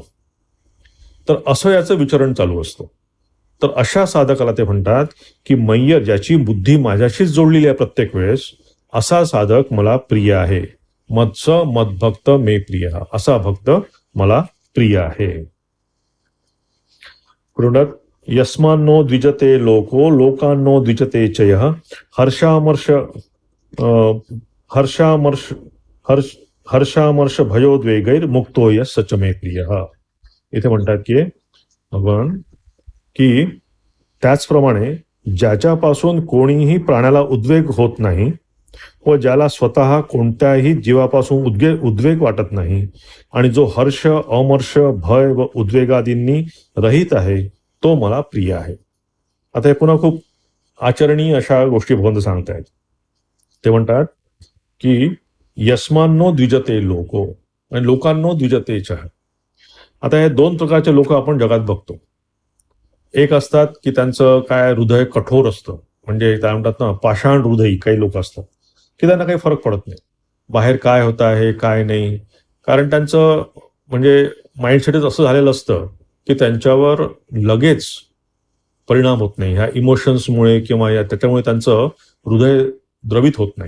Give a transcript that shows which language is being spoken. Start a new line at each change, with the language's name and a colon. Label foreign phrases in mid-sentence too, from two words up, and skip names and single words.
Marathi: तर असं याचं विचरण चालू असतं. तर अशा साधकाला ते म्हणतात की मय्यर, ज्याची बुद्धी माझ्याशीच जोडलेली आहे प्रत्येक वेळेस, असा साधक मला प्रिय आहे.
Sanskrit: मत्स मद्भक्त मे प्रिय,
Marathi: असा भक्त मला प्रिय आहे.
Sanskrit: यस्मान्नो द्विजते लोको लोकांनो द्विजते चय हर्षामर्ष भयोद्वेगैर मुक्तो यः सच मे प्रियः.
Marathi: इथे म्हणतात की भगवान की त्याचप्रमाणे ज्याच्यापासून कोणीही प्राण्याला उद्वेग होत नाही व ज्याला स्वतः कोणत्याही जीवापासून उद्वेग वाटत नाही आणि जो हर्ष अमर्ष भय व उद्वेगादींनी रहित आहे, तो मला प्रिय आहे. आता हे पुन्हा खूप आचरणीय अशा गोष्टी भगवंत सांगतायत. ते म्हणतात की
Sanskrit: यस्मान्नो द्विजते लोको
Marathi: आणि
Sanskrit: लोकांनो द्विजते चः.
Marathi: आता हे 2 प्रकारचे लोक आपण जगात बघतो. एक असतात की त्यांचं काय हृदय कठोर असतं, म्हणजे काय म्हणतात ना पाषाण हृदयी काही लोक असतात की त्यांना काही फरक पडत नाही बाहेर काय होत आहे काय नाही. कारण त्यांचं म्हणजे माइंडसेटच असं झालेलं असतं की त्यांच्यावर लगेच परिणाम होत नाही ह्या इमोशन्समुळे किंवा त्याच्यामुळे त्यांचं हृदय द्रवित होत नाही.